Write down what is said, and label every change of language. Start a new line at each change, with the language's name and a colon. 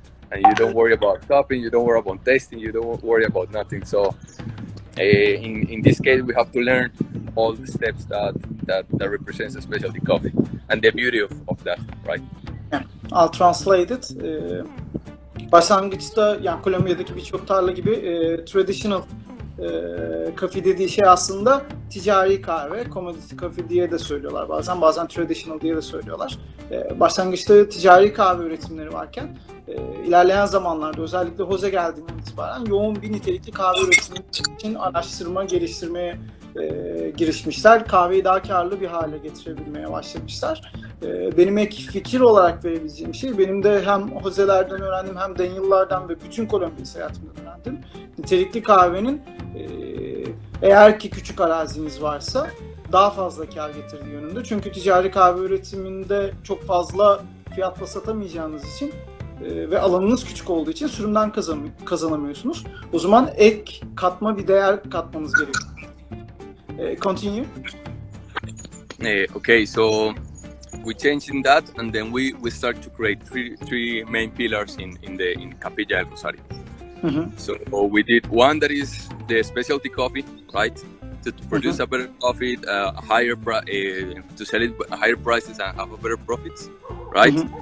English: And you don't worry about cupping, you don't worry about tasting, you don't worry about nothing. So in this case, we have to learn all the steps that represents a specialty coffee and the beauty of that, right? Yeah, I'll translate it.
Turkish: Başlangıçta, yani Kolombiya'daki birçok tarla gibi traditional coffee dediği şey aslında ticari kahve, commodity coffee diye de söylüyorlar bazen traditional diye de söylüyorlar. Başlangıçta ticari kahve üretimleri varken ilerleyen zamanlarda özellikle Jose geldiğinden itibaren yoğun bir nitelikli kahve üretimi için araştırma, geliştirmeye girişmişler. Kahveyi daha karlı bir hale getirebilmeye başlamışlar. Benim ek fikir olarak verebileceğim şey, benim de hem Jose'lerden öğrendim hem Daniel'lardan ve bütün Kolombiya seyahatimden öğrendim. Nitelikli kahvenin eğer ki küçük araziniz varsa daha fazla kar getirdiği yönünde. Çünkü ticari kahve üretiminde çok fazla fiyatla satamayacağınız için ve alanınız küçük olduğu için sürümden kazanamıyorsunuz. O zaman ek katma bir değer katmanız gerekiyor.
English: Continue. Okay, so we changed in that, and then we start to create three main pillars in Capilla del Rosario. So we did one that is the specialty coffee, right? To produce a better coffee, to sell it at higher prices and have a better profits, right?